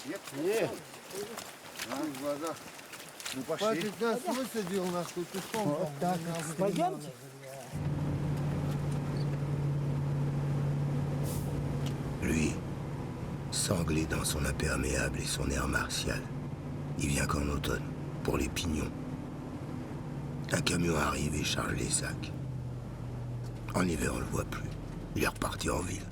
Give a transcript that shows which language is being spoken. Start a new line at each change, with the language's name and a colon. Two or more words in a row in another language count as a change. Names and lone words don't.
Russian: Нет? Нет. В глазах. Ну пошли. Хватит нас высадил, нахуй, пешком. Пойдемте.
French: Lui, sanglé dans son imperméable et son air martial, il vient qu'en automne, pour les pignons. Un camion arrive et charge les sacs. En hiver, on le voit plus. Il est reparti en ville.